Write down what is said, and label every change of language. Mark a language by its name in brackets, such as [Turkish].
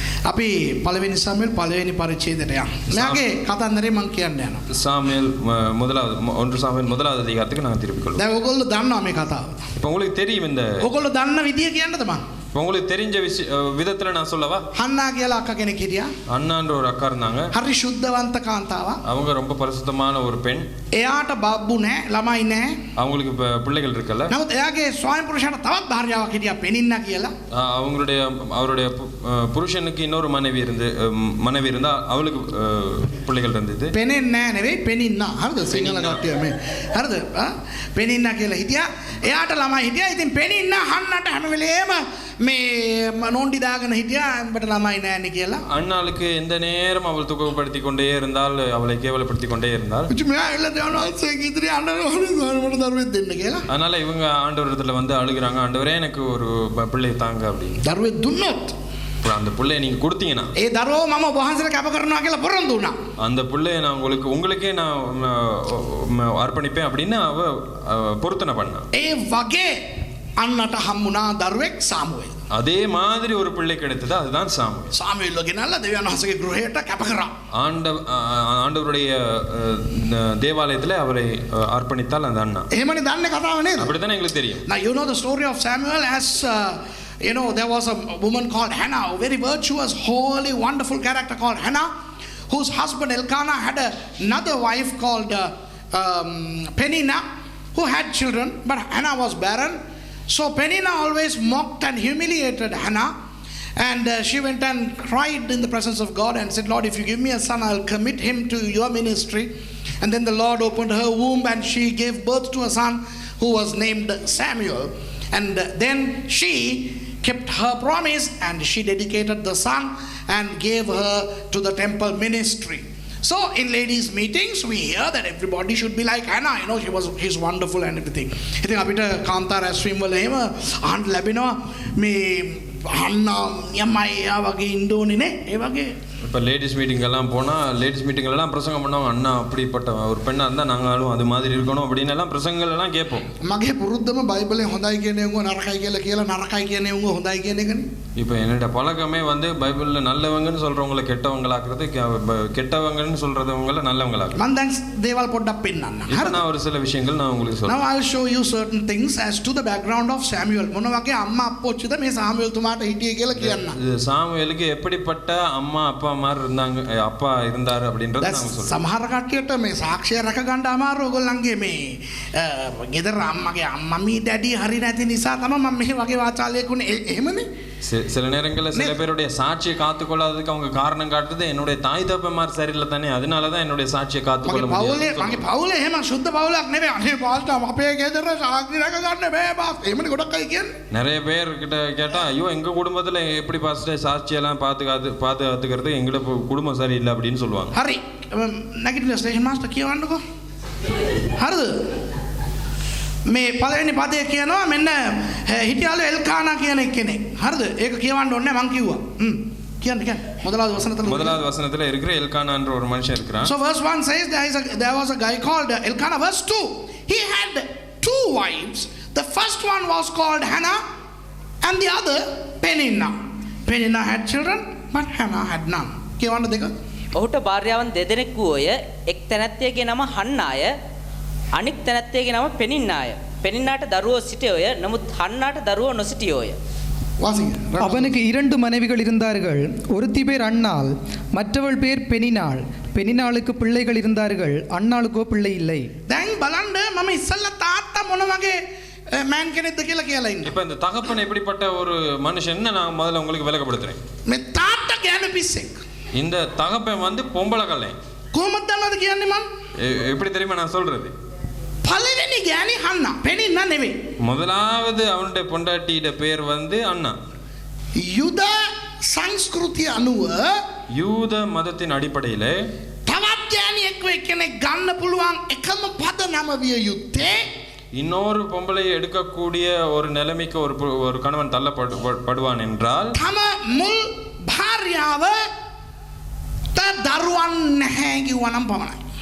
[Sinhala] අපි පළවෙනි සාමුවෙල් පළවෙනි පරිච්ඡේදයට යමු. මෙයාගේ කතන්දරේ මම කියන්න යනවා. [Tamil] சாமுவேல் ஒன்று சாமுவேல் முதலாவது அதிகாரத்துக்கு நாங்கள் திருப்பிக் கொள்வோம். [Sinhala] දැන් ඔයගොල්ලෝ දන්නවා මේ කතාව. [Tamil] இப்போ உங்களுக்கு தெரியும் இந்த [Sinhala] ඔයගොල්ලෝ දන්න විදිය කියන්නද මං? [Tamil] இப்போ உங்களுக்கு தெரிஞ்ச விதத்தில் நான் சொல்லவா? [Sinhala] හන්නා කියලා අක්කා කෙනෙක් හිටියා. [Tamil] அண்ணான்ற ஒரு அக்கா இருந்தாங்க. [Sinhala] හරි සුද්ධවන්ත කාන්තාවක්. [Tamil] அவங்க ரொம்ப பரிசுத்தமான ஒரு பெண். [Sinhala] එයාට බබ්බු නැහැ, ළමයි නැහැ. [Tamil] அவங்களுக்கு பிள்ளைகள் இருக்கல. [Sinhala] නමුත් එයාගේ ස්වාමි පුරුෂයාට තවත් භාර්යාවක් හිටියා පෙනින්නා කියලා. [Tamil] அவருடைய புருஷனுக்கு இன்னொரு மனைவி இருந்தா அவளுக்கு பிள்ளைகள் இருந்தது. [Sinhala] පෙනෙන්නේ නැහැ නෙවෙයි පෙනින්නා. හරිද? සිංහල කට්ටිය මේ. හරිද? පෙනින්නා කියලා හිටියා. එයාට ළමයි හිටියා. ඉතින් පෙනින්නා හන්නට හැම වෙලේම මේ නෝන්ඩි දාගෙන හිටියා. උඹට ළමයි නැන්නේ කියලා. [Tamil] அண்ணாளுக்கு எந்த நேரம் அவள் துக்கப்படுத்தி கொண்டே இருந்தால், அவளை கேவலப்படுத்தி கொண்டே இருந்தால். [Sinhala] මෙයා එල්ල දෙනවා ඒක ඉදිරිය අඬනවා මට දරුවෙක් දෙන්න කියලා. [Tamil] அதனால இவங்க ஆண்டவரிடத்துல வந்து அழுகுறாங்க, ஆண்டவரே எனக்கு ஒரு பிள்ளை தாங்க அப்படி. [Sinhala] දරුවෙක් දුන්නොත් [Tamil] அந்த பிள்ளையை நீங்க கொடுத்தீங்கன்னா [Sinhala] ඒ දරුවෝ මම ඔබ වහන්සේට කැප කරනවා කියලා පොරොන්දු වුණා. [Tamil] அந்த பிள்ளையை நான் உங்களுக்கே நான் அர்ப்பணிப்பேன் அப்படின்னு அவ பொருத்தனை பண்ணா. [Sinhala] ඒ වගේ අන්නට හම්බුණා දරුවෙක් සාමුවෙල්. [Tamil] அதே மாதிரி ஒரு பிள்ளை கிடைத்தது, அதுதான் சாமுவேல். [Sinhala] සාමුවෙල් ගෙනල්ලා දෙවියන් වහන්සේගේ ගෘහයට කැප කරා. [Tamil] ஆண்டவருடைய தேவாலயத்தில் அவரை அர்ப்பணித்தால் அந்த அண்ணா. [Sinhala] එහෙමනේ දන්නේ කතාව නේද? [Tamil] அப்படித்தானே எங்களுக்கு தெரியும். [English] Now you know the story of Samuel as you know, there was a woman called Hannah, a very virtuous, holy, wonderful character called Hannah, whose husband Elkanah had another wife called Peninnah, who had children, but Hannah was barren. So Peninnah always mocked and humiliated Hannah, and she went and cried in the presence of God and said, Lord, if you give me a son, I'll commit him to your ministry. And then the Lord opened her womb and she gave birth to a son who was named Samuel. And then she kept her promise and she dedicated the son and gave her to the temple ministry. So in ladies' meetings, we hear that everybody should be like Hannah. You know, she's wonderful and everything. I think [Sinhala] අපිට කාන්තාර ඇස්වීම් වල එහෙම අහන්න ලැබෙනවා මේ අන්නා යමයි වගේ ඉන්න ඕනේ නේ. ඒ වගේ [Tamil] இப்போ லேடிஸ் மீட்டிங்கெல்லாம் போனால் லேடிஸ் மீட்டிங்கெல்லாம் பிரசங்கம் பண்ணுவாங்க. அண்ணா அப்படிப்பட்ட ஒரு பெண்ணாக இருந்தால் நாங்களும் அது மாதிரி இருக்கணும் அப்படின்னு எல்லாம் பிரசங்கங்கள் எல்லாம் கேட்போம். [Sinhala] මගේ පුරුද්දම බයිබලේ හොඳයි කියන ඒවා නරකයි කියලා නරකයි කියන ඒවා හොඳයි කියන එකනේ. [Tamil] இப்போ என்னோட பழக்கமே வந்து பைபிளில் நல்லவங்கன்னு சொல்கிறவங்கள கெட்டவங்களாக்குறது, கெட்டவங்கன்னு சொல்கிறவங்கள நல்லவங்களாக்குறது. [Sinhala] මම දැන් දේවල් පොඩ්ඩක් පෙන්නන්න. [Tamil] இப்போ நான் ஒரு சில விஷயங்கள் நான் உங்களுக்கு [English] Now [Tamil] சொல்றேன். [English] I'll show you certain things as to the background of Samuel. [Sinhala] මොන වගේ අම්මා අප්පොච්චිද මේ සාමුවෙල් තුමාට හිටියේ කියලා කියන්න. [Tamil] இது சாமுவேலுக்கு எப்படிப்பட்ட அம்மா அப்பா மாதிரி இருந்தாங்க, அப்பா இருந்தார் அப்படின்றத நாங்கள் சொல்றோம். [Sinhala] සමහර කට්ටියට මේ සාක්ෂිය රැක ගන්න අමාරු ඔයගොල්ලන්ගේ මේ ගෙදර අම්මගේ අම්මමී ඩැඩි හරි නැති නිසා තමයි මම මෙහි වගේ වාචාලයකුනේ එහෙමනේ. [Tamil] சில நேரங்களில் சில பேருடைய சாட்சியை காத்துக்கொள்ளாததுக்கு அவங்க காரணம் காட்டுறது என்னுடைய தாய் தப்பமார் சரியில்லை தானே, அதனால தான் என்னுடைய சாட்சியை காத்துக்கொள்ள முடியாது. [Sinhala] මගේ පවුලේ එහෙම සුද්ධ පවුලක් නෙවෙයි. අනේ පාස්ටර් අපේ ගෙදර සාක්ෂි රැක ගන්න බෑ බාස්. එහෙමනේ ගොඩක් අය කියන්නේ. [Tamil] நிறைய பேர் கிட்ட கேட்டா ஐயோ எங்க குடும்பத்துல எப்படி பாஸ்டர் சாட்சியெல்லாம் பாதுகாத்துக்கிறது, எங்களோட குடும்பம் சரியில்லை அப்படின்னு சொல்லுவாங்க. [Sinhala] හරි. නැගිටිලා ස්ටේෂන් මාස්ටර් කියවන්නකෝ. හරිද? මේ පළවෙනි පදේ කියනවා මෙන්න හිටියාලු එල්කානා කියන කෙනෙක්. හරිද? ඒක කියවන්න ඕනේ මං කිව්වා. කියන්න. [Tamil] முதலாவது வசனத்துல இருக்கிற எல்கானான்ற ஒரு மனுஷன் இருக்கிறான். [English] So verse 1 says there was a guy called Elkanah. Verse 2, he had 2 wives. The first one was called Hannah and the other Peninnah. Peninnah had children but Hannah had none. [Sinhala] කියවන්න දෙක. ඔහුට භාර්යාවන් දෙදෙනෙක් වූයේ. එක් තැනැත්තියගේ නම හන්නාය, අනික් තැනැත්තියගේ නම පෙනින්නාය. පෙනින්නාට දරුවෝ සිටියෝය, නමුත් හන්නාට දරුවෝ නොසිටියෝය. [Tamil] வாசிங்க. அவனுக்கு 2 மனைவிகள் இருந்தார்கள். ஒருத்தி பேர் அன்னாள், மற்றவள் பேர் பெனினாள். பெனினாளுக்கு பிள்ளைகள் இருந்தார்கள், அன்னாளுக்கோ பிள்ளை இல்லை. [Sinhala] දැන් බලන්න මම ඉස්සල්ලා තාත්තා මොන වගේ මෑන් කෙනෙක්ද කියලා කියලා ඉන්නේ. [Tamil] இப்போ இந்த தகப்பன் எப்படிப்பட்ட ஒரு மனுஷன் நான் முதல்ல உங்களுக்கு விளக்கப்படுத்துறேன். [Sinhala] මේ තාත්තා ගැන පිස්සෙක්. [Tamil] இந்த தகப்பன் வந்து பொம்பளை கல்லை. [Sinhala] කොහොමද දන්නවද කියන්නේ මම? [Tamil] எப்படி தெரியுமா நான் சொல்றது? [Sinhala] පළවෙනි ගෑණි හන්නා. පෙනින්නා නෙවෙයි. [Tamil] முதலாவது அவனுடைய பொண்டாட்டியோட பேர் வந்து அண்ணா. [Sinhala] යුද සංස්කෘතිය අනුව [Tamil] யூத மதத்தின் அடிப்படையில் [Sinhala] තවත් ගෑණියෙක් කෙනෙක් ගන්න පුළුවන් එකම පද නම විය යුත්තේ [Tamil] இன்னொரு பொம்பளையை எடுக்கக்கூடிய ஒரு நிலைமைக்கு ஒரு கணவன் தள்ளப்படுவான் என்றால் [Sinhala] තම මුල් භාර්යාව දරුවන් නැහැ කිව්වනම් පමණයි.